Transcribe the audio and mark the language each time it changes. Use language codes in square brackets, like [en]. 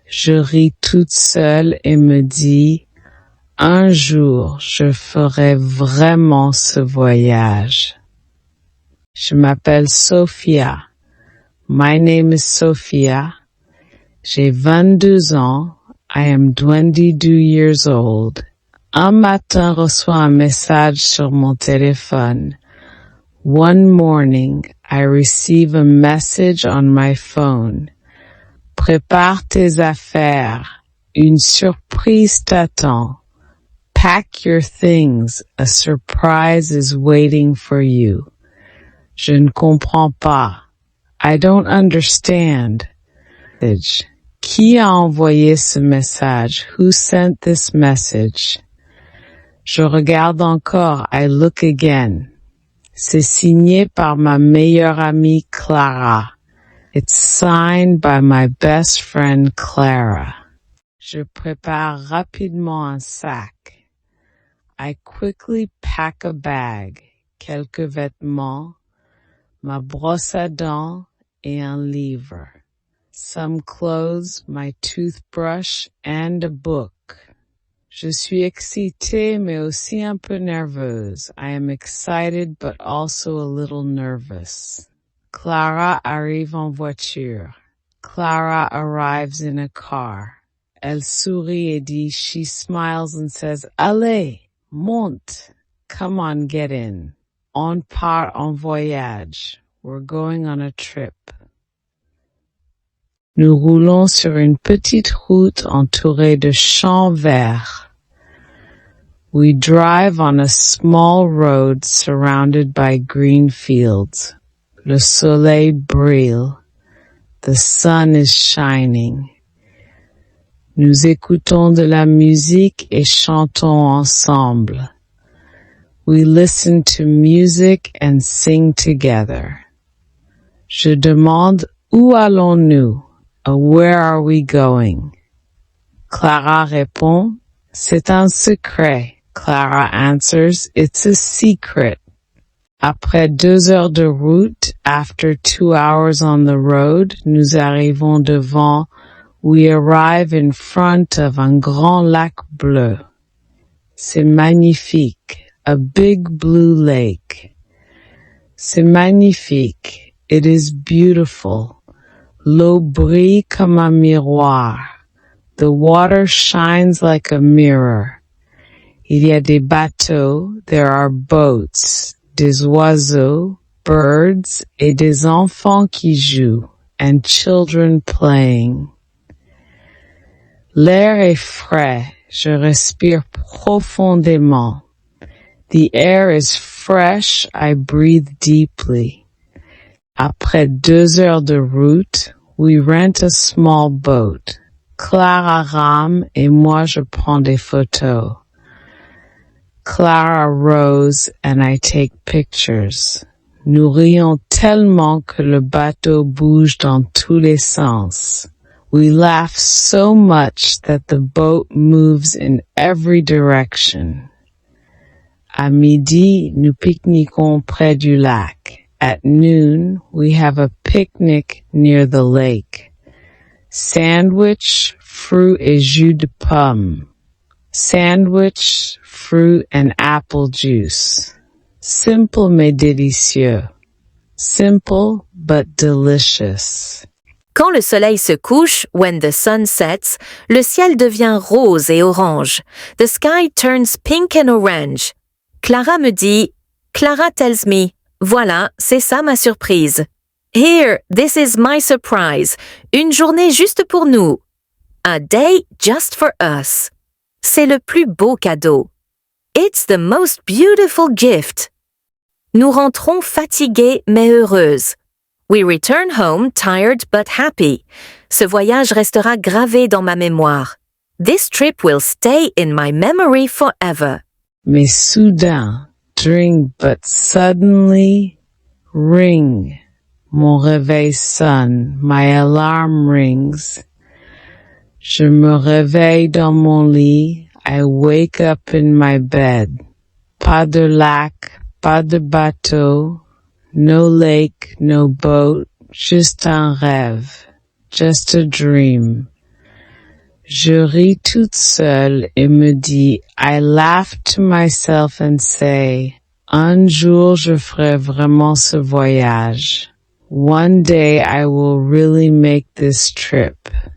[fr] Je ris toute seule et me dis, un jour, je ferai vraiment ce voyage. Je m'appelle Sophia. [en] My name is Sophia. [fr] J'ai 22 ans. [en] I am 22 years old. [fr] Un matin, reçois un message sur mon téléphone. [en] One morning, I receive a message on my phone. [fr] Prépare tes affaires. Une surprise t'attend. [en] Pack your things. A surprise is waiting for you. [fr] Je ne comprends pas. [en] I don't understand. [fr] Qui a envoyé ce message? [en] Who sent this message? [fr] Je regarde encore. [en] I look again. [fr] C'est signé par ma meilleure amie Clara. [en] It's signed by my best friend Clara. [fr] Je prépare rapidement un sac. [en] I quickly pack a bag. [fr] Quelques vêtements, ma brosse à dents et un livre. [en] Some clothes, my toothbrush and a book. [fr] Je suis excitée mais aussi un peu nerveuse. [en] I am excited but also a little nervous. [fr] Clara arrive en voiture. [en] Clara arrives in a car. [fr] Elle sourit et dit, [en] she smiles and says, [fr] allez, monte. [en] Come on, get in. [fr] On part en voyage. [en] We're going on a trip. [fr] Nous roulons sur une petite route entourée de champs verts. [en] We drive on a small road surrounded by green fields. [fr] Le soleil brille. [en] The sun is shining. [fr] Nous écoutons de la musique et chantons ensemble. [en] We listen to music and sing together. [fr] Je demande où allons-nous? [en] Where are we going? [fr] Clara répond, c'est un secret. [en] Clara answers, it's a secret. [fr] Après 2 heures de route, [en] after 2 hours on the road, [fr] nous arrivons devant, [en] we arrive in front of [fr] un grand lac bleu. C'est magnifique, [en] a big blue lake. [fr] C'est magnifique, [en] it is beautiful. [fr] L'eau brille comme un miroir. [en] The water shines like a mirror. [fr] Il y a des bateaux, [en] there are boats, [fr] des oiseaux, [en] birds, [fr] et des enfants qui jouent, [en] and children playing. [fr] L'air est frais, je respire profondément. [en] The air is fresh, I breathe deeply. [fr] Après 2 heures de route, [en] we rent a small boat. [fr] Clara rame et moi je prends des photos. [en] Clara rows and I take pictures. [fr] Nous rions tellement que le bateau bouge dans tous les sens. [en] We laugh so much that the boat moves in every direction. [fr] À midi, nous pique-niquons près du lac. [en] At noon, we have a picnic near the lake. [fr] Sandwich, fruit et jus de pomme. [en] Sandwich, fruit and apple juice. [fr] Simple mais délicieux. [en] Simple but delicious. [fr] Quand le soleil se couche, [en] when the sun sets, [fr] le ciel devient rose et orange. [en] The sky turns pink and orange. [fr] Clara me dit, [en] Clara tells me, [fr] voilà, c'est ça ma surprise. [en] Here, this is my surprise. [fr] Une journée juste pour nous. [en] A day just for us. [fr] C'est le plus beau cadeau. [en] It's the most beautiful gift. [fr] Nous rentrons fatiguées mais heureuses. [en] We return home tired but happy. [fr] Ce voyage restera gravé dans ma mémoire. [en] This trip will stay in my memory forever. [fr] Mais soudain, [en] drink but suddenly, ring. [fr] Mon réveil sonne, [en] my alarm rings. [fr] Je me réveille dans mon lit, [en] I wake up in my bed. [fr] Pas de lac, pas de bateau, [en] no lake, no boat, [fr] juste un rêve, [en] just a dream. [fr] Je ris toute seule et me dis, [en] I laugh to myself and say, [fr] un jour je ferai vraiment ce voyage. [en] One day I will really make this trip.